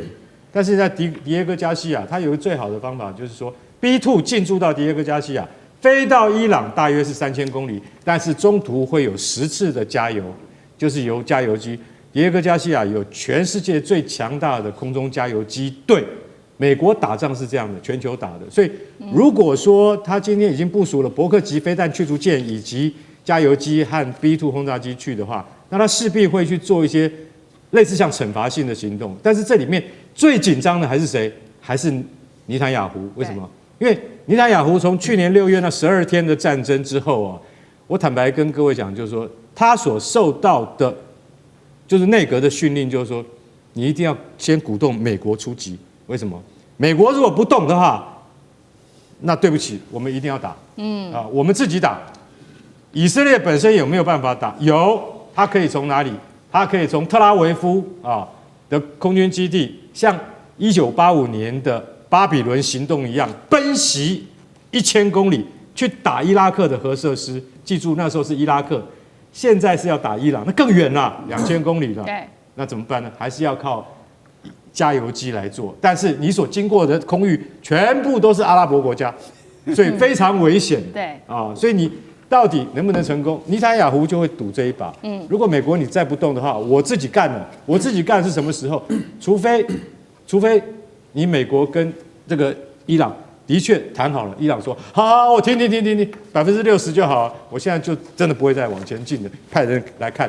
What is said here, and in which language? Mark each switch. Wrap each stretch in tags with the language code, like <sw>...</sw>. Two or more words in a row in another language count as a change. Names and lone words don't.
<zh>但是在迪耶戈加西亞，它有一個最好的方法，就是說 B-2進駐到迪耶戈加西亞，飛到伊朗大約是3000公里，但是中途會有10次的加油，就是由加油機。迪耶戈加西亞有全世界最強大的空中加油机队，美國打仗是這樣的，全球打的。所以如果說他今天已經部署了伯克級飛彈驅逐艦以及加油機和 B-2轟炸機去的話，那他勢必會去做一些類似像懲罰性的行動。但是這裡面最緊張的還是誰？還是尼坦雅胡？為什麼？因為尼坦雅胡從去年6月那12天的戰爭之後啊，我坦白跟各位講，就是說他所受到的。就是內閣的訓令，就是說，你一定要先鼓動美國出擊。為什麼？美國如果不動的話，那對不起，我們一定要打。我們自己打。以色列本身有沒有辦法打？有，它可以從哪裡？它可以從特拉維夫的空軍基地，像1985年的巴比倫行動一樣，奔襲1000公里去打伊拉克的核設施。記住，那時候是伊拉克。現在是要打伊朗，那更遠了，2000公里了。對，那怎麼辦呢？還是要靠加油機來做。但是你所經過的空域全部都是阿拉伯國家，所以非常危險。对所以你到底能不能成功？尼坦雅胡就會賭這一把。如果美國你再不動的話，我自己幹了。我自己幹是什麼時候？除非你美國跟這個伊朗。的確談好了，伊朗說好，我停，60%就好。我現在就真的不會再往前進的，派人來看。</zh>